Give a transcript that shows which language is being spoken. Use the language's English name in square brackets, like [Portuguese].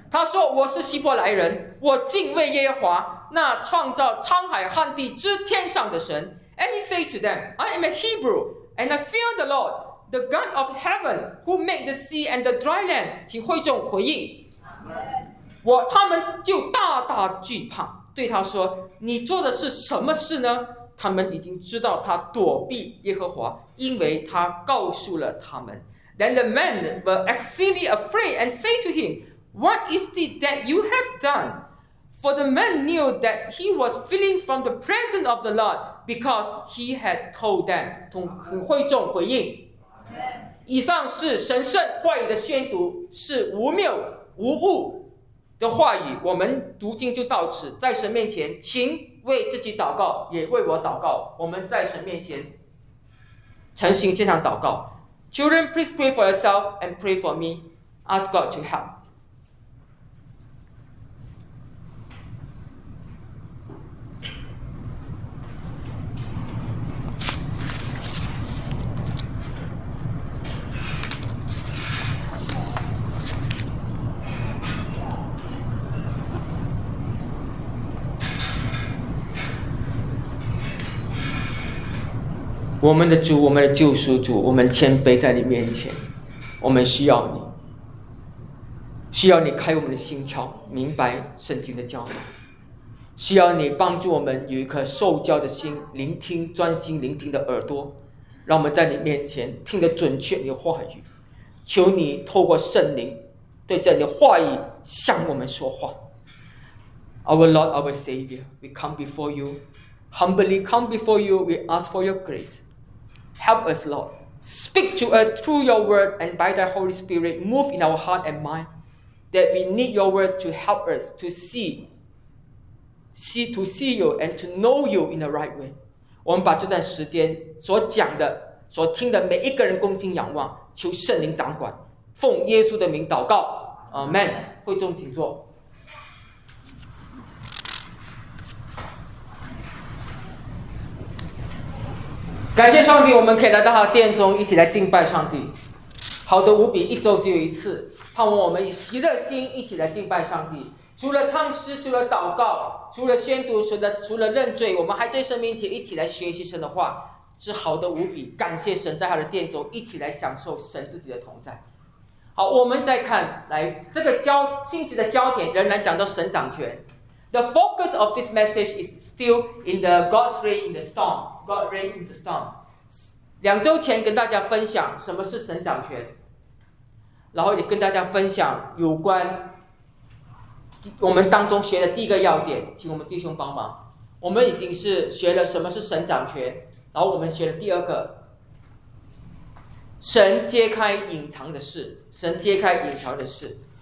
[Chinese] 他说，我是希伯来人，我敬畏耶和华，那创造沧海旱地之天上的神。 [English] And he say to them, I am a Hebrew, and I fear the Lord. The God of heaven, who made the sea and the dry land, [Chinese] 请会众回应。他们就大大惧怕，对他说，你做的是什么事呢？他们已经知道他躲避耶和华，因为他告诉了他们。 [English] Then the men were exceedingly afraid and said to him, What is it that you have done? For the men knew that he was fleeing from the presence of the Lord, because he had told them. [Chinese] 请会众回应。以上是神圣话语的宣读，是无谬无误的话语。我们读经就到此，在神面前，请为自己祷告，也为我祷告。我们在神面前诚心献上祷告。 [English] Children, please pray for yourself and pray for me. Ask God to help. [Chinese] 我们的主，我们的救赎主，我们谦卑在你面前，我们需要你，需要你开我们的心窍，明白圣经的教导，需要你帮助我们有一颗受教的心，聆听，专心聆听的耳朵，让我们在你面前听得准确你的话语。求你透过圣灵对着你的话语向我们说话。 [English] Our Lord, our Savior, we come before you, humbly come before you, we ask for your graceHelp us, Lord. Speak to us through your word and by thy Holy Spirit, move in our heart and mind that we need your word to help us to see you and to know you in the right way. [Chinese] 我们把这段时间所讲的、所听的每一个人恭敬仰望，求圣灵掌管，奉耶稣的名祷告。 Amen. 会众请坐。感谢上帝，我们可以来到他的殿中一起来敬拜上帝，好的无比，一周只有一次，盼望我们以喜乐心一起来敬拜上帝。除了唱诗，除了祷告，除了宣读，除了认罪，我们还在神面前一起来学习神的话，是好的无比。感谢神，在他的殿中一起来享受神自己的同在。好，我们再看来这个信息的焦点仍然讲到神掌权。 [English] The focus of this message is still in the God's reign in the storm. God reign in the storm. [Chinese] 两周前跟大家分享什么是神掌权，然后也跟大家分享有关我们当中学的第一个要点，请我们弟兄帮忙。我们已经是学了什么是神掌权，然后我们学了第二个，神揭开隐藏的事，神揭开隐藏的事。